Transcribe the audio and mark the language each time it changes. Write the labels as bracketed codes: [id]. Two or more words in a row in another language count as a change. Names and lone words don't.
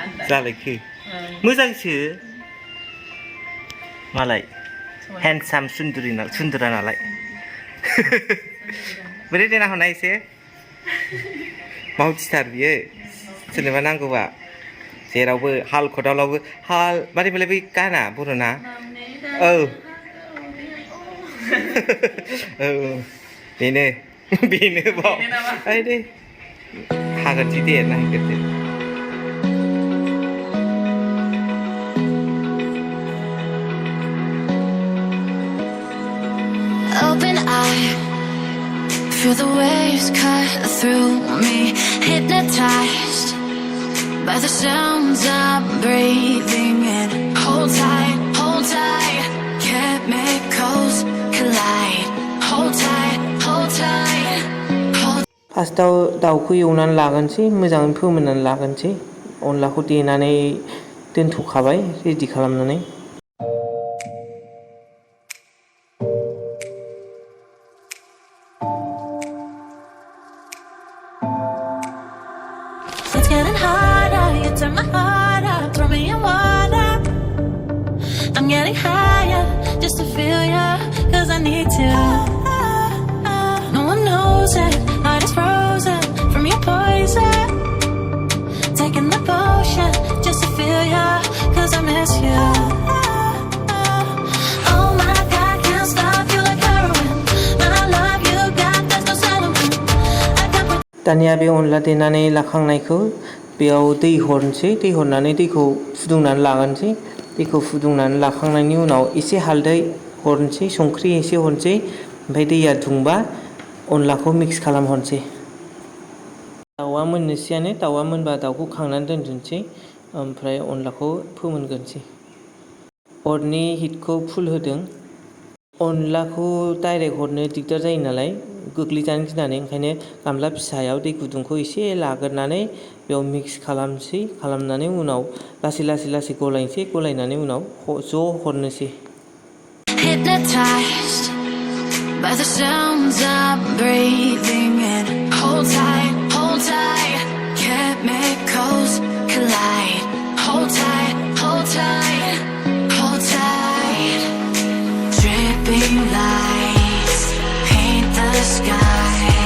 [brx] जालायखो मोजांसो मालाय हेन्डसाम सुन्दुरा नालाय बोरै देना हरना एसे मावथिथार बियो सोरनोबा नांगौबा जेरावबो हाल खदालावबो हाल मारै बोलाय बै गाना बर'ना औ औ बेनो बाव ओइ दे हागोनसै दे नायग्रोदो [en] Open eye, feel the waves cut through me, hypnotized by the sounds I'm breathing in. Hold tight, chemicals collide. Hold tight, hold tight. [brx] फार्स्टआव दाउखौ एवनानै लागोनसै मोजाङै फोमोननानै लागोनसै अनलाखौ देनानै दोनथ'खाबाय रेडि खालामनानै [en] It's getting harder, you turn my heart up, throw me in water. I'm getting higher, just to feel ya, cause I need to. No one knows it, heart is frozen from your poison. Taking the potion, just to feel ya, cause I miss you. Oh my God, can't stop you like heroin. My love you got, there's no settlement. [brx] दानिया बे अनला देनानै लाखांनायखौ बेयाव दै हरनोसै दै हरनानै दैखौ फुदुंनानै लागोनसै दैखौ फुदुंनानै लाखांनायनि उनाव एसे हालदै हरनोसै संख्रि एसे हरनोसै ओमफ्राय दैया दुंबा अनलाखौ मिक्स खालामहरनोसै दाउआ मोननोसैयानो दाउआ मोनबा दाउखौ खांनानै दोनथ'नोसै ओमफ्राय अनलाखौ फोमोनग्रोनोसै अरनि हिटखौ फुल होदों अनलाखौ डाइरेक्ट हरनो दिगदार जायो नालाय गोग्लैजानो गिनानै ओंखायनो गामला फिसायाव दै गुदुंखौ एसे लाग्रोनानै बेयाव मिक्स खालामनोसै खालामनानै उनाव लासै गलायनोसै गलायनानै उनाव ज' हरनोसै [en] Hypnotized by the sounds I'm breathing in. Hold tight, chemicals collide. Hold tight, dripping lights paint the sky.